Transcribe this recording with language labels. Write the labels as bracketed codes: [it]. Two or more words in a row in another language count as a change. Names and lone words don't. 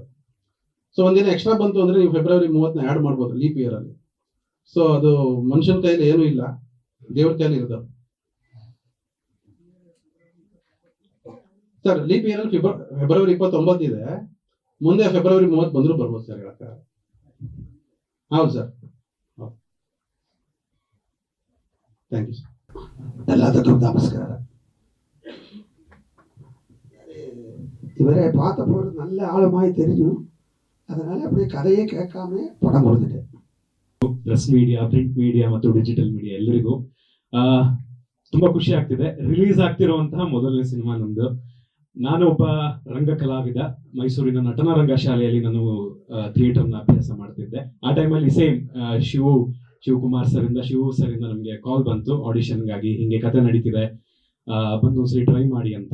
[kn] ಸೊ ಒಂದಿನ ಎಕ್ಸ್ಟ್ರಾ ಬಂತು ಅಂದ್ರೆ ನೀವು ಫೆಬ್ರವರಿ 30ನ ಆ್ಯಡ್ ಮಾಡ್ಬೋದು [en] leap year [kn] ಅಲ್ಲಿ. ಸೊ ಅದು ಮನುಷ್ಯನ ಕೈಲಿ ಏನೂ ಇಲ್ಲ, ದೇವ್ರ ಕೈಲಿ ಇರೋದು ಸರ್. [en] leap year [kn] ಅಲ್ಲಿ ಫೆಬ್ರವರಿ 29 ಇದೆ, ಮುಂದೆ ಫೆಬ್ರವರಿ 30 ಬಂದ್ರು ಬರ್ಬೋದು ಸರ್, ಹೇಳಕ್ಕ. ಹೌದು ಸರ್. [en] thank you. [ta] எல்லாத்துக்கும் நமஸ்காரம். இவரை பார்த்தப்போ ஒரு நல்ல ஆழமாய் தெரியும். அதனால அப்படியே கதையே கேட்காம படம் கொடுத்துட்டேன். [en] press media, print media [kn] ಮತ್ತು [en] digital media [kn] ಎಲ್ಲರಿಗೂ ತುಂಬಾ ಖುಷಿ ಆಗ್ತಿದೆ. ರಿಲೀಸ್ ಆಗ್ತಿರುವಂತಹ ಮೊದಲನೇ ಸಿನಿಮಾ ನಂದು. ನಾನು ಒಬ್ಬ ರಂಗ ಕಲಾವಿದ. ಮೈಸೂರಿನ ನಟನ ರಂಗ ಶಾಲೆಯಲ್ಲಿ ನಾನು ಥಿಯೇಟರ್ನ ಅಭ್ಯಾಸ ಮಾಡ್ತಿದ್ದೆ. ಆ ಟೈಮಲ್ಲಿ ಸೇಮ್ ಶಿವಕುಮಾರ್ ಸರಿಂದ ನಮಗೆ ಕಾಲ್ ಬಂತು ಆಡಿಷನ್ಗಾಗಿ, ಹಿಂಗೆ ಕತೆ ನಡೀತಿದೆ, ಬಂದು ಒಂದ್ಸರಿ ಟ್ರೈ ಮಾಡಿ ಅಂತ.